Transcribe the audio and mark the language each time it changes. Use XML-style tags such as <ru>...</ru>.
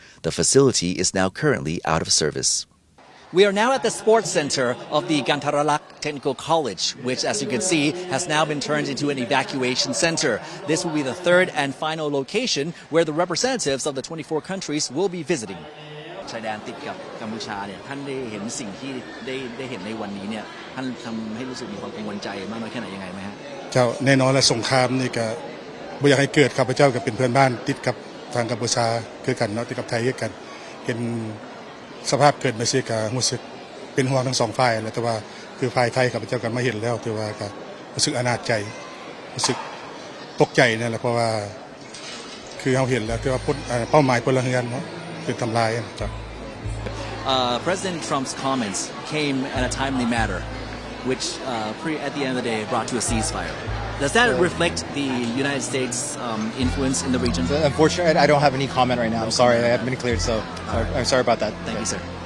<en>The facility is now currently out of service. We are now at the sports center of the Gantaralak Technical College, which, as you can see, has now been turned into an evacuation center. This will be the third and final location where the representatives of the 24 countries will be visiting.</en> <th>ชายแดนติดกับกัมพูชาเนี่ยท่านได้เห็นสิ่งที่ได้เห็นในวันนี้เนี่ยท่านทำให้รู้สึกมีความกังวลใจมากน้อยแค่ไหนยังไงไหมฮะ เจ้าแน่นอนและสงครามนี่ก็บ่อยากให้เกิดข้าพเจ้าก็เป็นเพื่อนบ้านติดกับทางกัมพูชาคือกันเนาะติดกับไทยคือกันเห็นสภาพเกิดมาสิก็รู้สึกเป็นห่วงทั้งสองฝ่ายแล้วแต่ว่าคือฝ่ายไทยข้าพเจ้าก็มาเห็นแล้วแต่ว่าก็รู้สึกอนาจใจรู้สึกตกใจนั่นแหละเพราะว่าคือเราเห็นแล้วแต่ว่าเป้าหมายพลเรือนเนาะเป็นทำลายจ้ะ</th> <en>President Trump's comments came at a timely matter, which at the end of the day brought to a ceasefire. Does that reflect the United States' influence in the region? Unfortunately, I don't have any comment right now. I'm sorry, I haven't been cleared, so I'm sorry about that. Thank you, sir.</en>